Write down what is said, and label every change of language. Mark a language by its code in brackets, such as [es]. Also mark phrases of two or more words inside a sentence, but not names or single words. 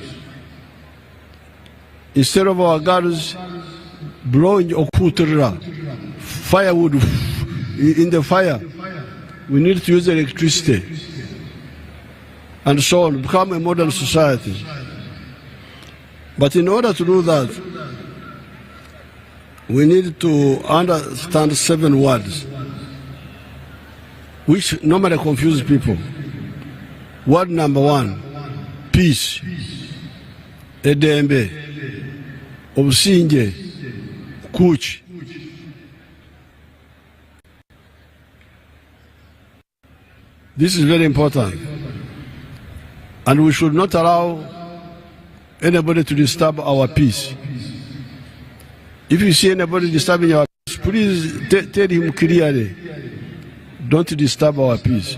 [en] Instead of our girls blowing firewood in the fire, we need to use electricity, and so on, become a modern society. But in order to do that, we need to understand 7 words which normally confuse people. Word number 1, peace. [lg] Edembe, obusinge, kuch. [en] This is very important. And we should not allow anybody to disturb our peace. If you see anybody disturbing our peace, please tell him clearly, don't disturb our peace.